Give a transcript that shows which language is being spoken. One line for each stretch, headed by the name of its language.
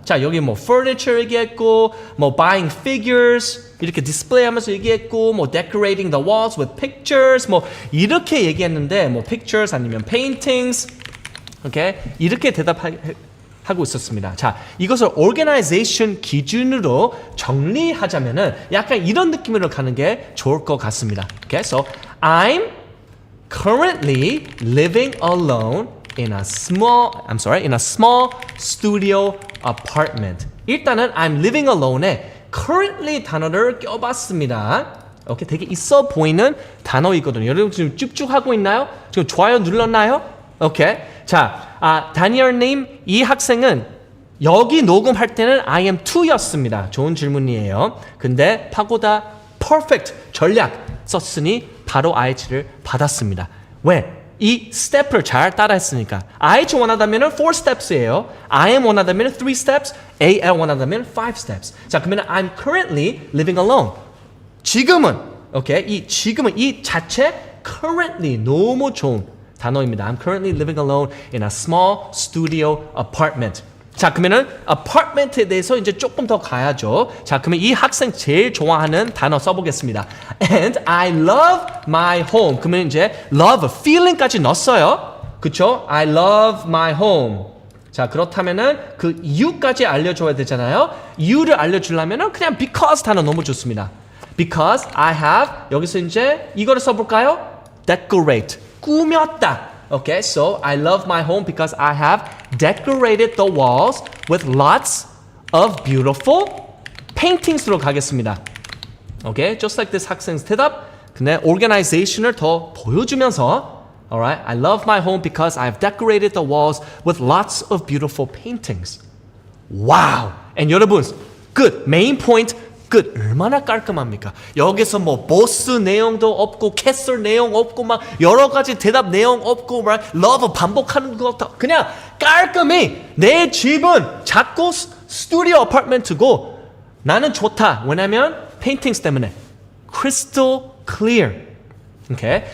Korean: 자, 여기 뭐 furniture 얘기했고, 뭐 buying figures 이렇게 디스플레이하면서 얘기했고, 뭐
English: decorating the walls with pictures
Korean: 뭐 이렇게 얘기했는데 뭐 pictures 아니면 paintings, 오케이 이렇게 대답하고 있었습니다. 자, 이것을 organization 기준으로 정리하자면은 약간 이런 느낌으로 가는 게 좋을 것 같습니다.
English: Okay, so I'm currently living alone in a small studio apartment.
Korean: 일단은
English: I'm living alone
Korean: 에 currently 단어를 껴봤습니다. 오케이, 되게 있어 보이는 단어이거든요. 여러분 지금 쭉쭉 하고 있나요? 지금 좋아요 눌렀나요? 오케이. 자, 다니엘님 이 학생은 여기 녹음할 때는 I am 2였습니다. 좋은 질문이에요. 근데 파고다 perfect 전략 썼으니 바로 IH를 받았습니다. 왜? 이 스텝을 잘 따라했으니까. IH 원하다면 4 steps예요. IM 원하다면 3 steps, AL 원하다면 5 steps. 자, 그러면
English: I'm currently living alone.
Korean: 지금은, 오케이, 이 자체 currently 너무 좋은 단어입니다.
English: I'm currently living alone in a small studio apartment.
Korean: 자, 그러면은 apartment에 대해서 이제 조금 더 가야죠. 자, 그러면 이 학생 제일 좋아하는 단어 써보겠습니다.
English: And I love my home.
Korean: 그러면 이제 love, feeling까지 넣었어요. 그쵸?
English: I love my home.
Korean: 자, 그렇다면은 그 이유까지 알려줘야 되잖아요. 이유를 알려주려면은 그냥 because 단어 너무 좋습니다.
English: Because I have,
Korean: 여기서 이제 이거를 써볼까요? Decorate, 꾸몄다.
English: Okay, so I love my home because I have decorated the walls with lots of beautiful paintings로
Korean: 가겠습니다.
English: Okay, just like this
Korean: 학생's 대답. 근데
English: organization을
Korean: 더 보여주면서
English: alright, I love my home because I've decorated the walls with lots of beautiful paintings. Wow! And
Korean: 여러분,
English: good, main point, good.
Korean: 얼마나 깔끔합니까? 여기서 뭐 보스 내용도 없고 캐슬 내용 없고 막 여러 가지 대답 내용 없고 막 love 반복하는 것도 그냥 깔끔히 내 집은 작고 스튜디오 아파트먼트고 나는 좋다. 왜냐면 페인팅스 때문에
English: crystal clear.
Korean: 오케이.